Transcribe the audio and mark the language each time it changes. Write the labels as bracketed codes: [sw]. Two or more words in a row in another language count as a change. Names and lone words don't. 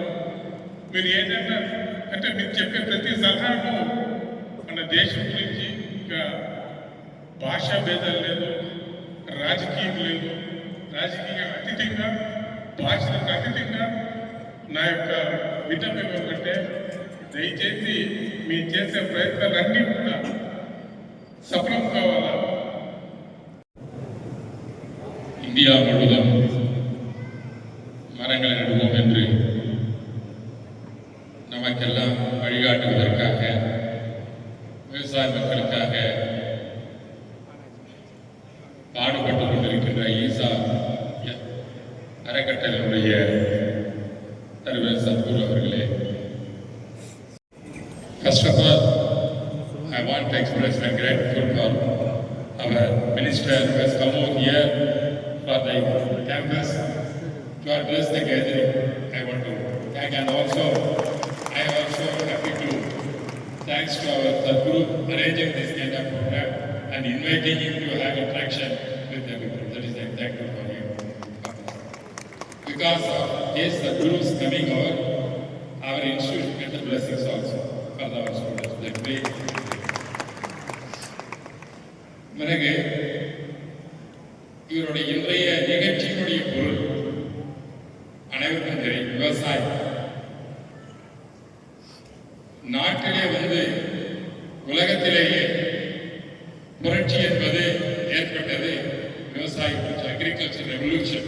[te] మీరు ఏదైనా అంటే మీరు చెప్పే ప్రతి సలహాను మన దేశం గురించి ఇంకా భాషా భేదాలు లేదు, రాజకీయం లేదు. రాజకీయం అతీతంగా, భాషలకు అతీతంగా నా యొక్క విధంగా ఏమంటే దయచేసి మీరు చేసే ప్రయత్నాలన్నీ కూడా సఫలం కావాలా. [ta] இந்தியா முழுவதும் மரங்களை நடுவோம் என்று நமக்கெல்லாம் வழிகாட்டுவதற்காக விவசாய மக்களுக்காக பாடுபட்டுக் கொண்டிருக்கின்ற ஈசா அறக்கட்டளையுடைய தலைவர் சத்குரு அவர்களே, [en] first of all, I want to express my gratitude for our minister who has come over here for the campus to address the gathering. I want to thank, and also I am also happy to thanks to our Sadhguru arranging this kind of program and inviting him to have interaction with everyone. That is I'm thankful for him. Because of his Sadhguru's coming over, our institution get the blessings also for our students. That way, [ta] பிறகு இவருடைய இன்றைய நிகழ்ச்சியினுடைய பொருள் அனைவருக்கும் தெரியும். விவசாயம் நாட்டிலே உலகத்திலேயே புரட்சி என்பது ஏற்பட்டது விவசாய புரட்சி, [en] agriculture revolution.